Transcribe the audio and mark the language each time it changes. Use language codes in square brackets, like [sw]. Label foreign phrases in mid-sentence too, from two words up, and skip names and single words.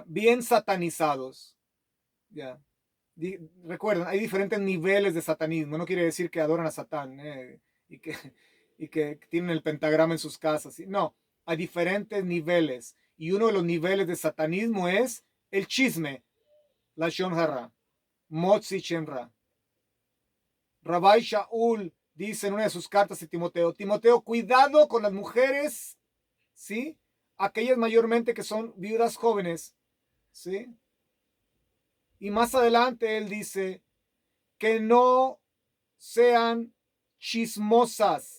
[es] Bien satanizados. Ya. Recuerden, hay diferentes niveles de satanismo. No quiere decir que adoran a Satán y, que, y que tienen el pentagrama en sus casas. No, hay diferentes niveles. Y uno de los niveles de satanismo es el chisme, [he] לשון הרע, מוציא שם רע. [es] Rabbi Shaul dice en una de sus cartas a Timoteo, Timoteo, cuidado con las mujeres, ¿sí? Aquellas mayormente que son viudas jóvenes, ¿sí? Y más adelante él dice que no sean chismosas.